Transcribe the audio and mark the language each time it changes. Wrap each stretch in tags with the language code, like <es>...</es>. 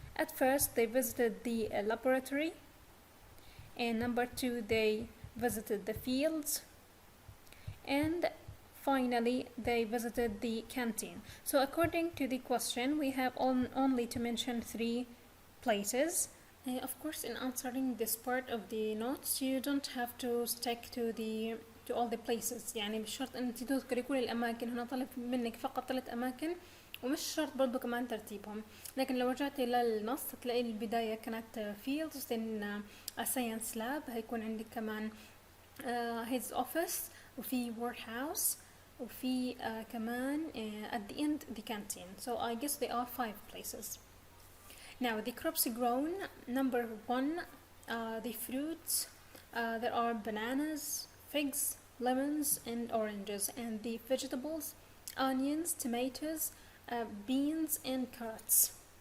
<en>At first they visited the laboratory, and number 2 they visited the fields, and finally they visited the canteen. So according to the question we have only to mention 3 places. Of course in answering this part of the notes you don't have to stick to all the places.</en> <ar>يعني مش شرط ان تذكري كل الاماكن. هنا طلب منك فقط 3 اماكن ومش شرط برضو كمان ترتيبهم. لكن لو رجعتي للنص تلاقي البداية كانت</ar> <en>fields then a science lab.</en> <ar>هيكون عندك كمان</ar> <en>his office وفي warehouse</en> <ar>وفي كمان</ar> <en>at the end the canteen. So I guess there are 5 places. Now the crops grown. Number 1 the fruits. There are bananas, figs, lemons and oranges, and the vegetables onions, tomatoes, beans and carrots.</en>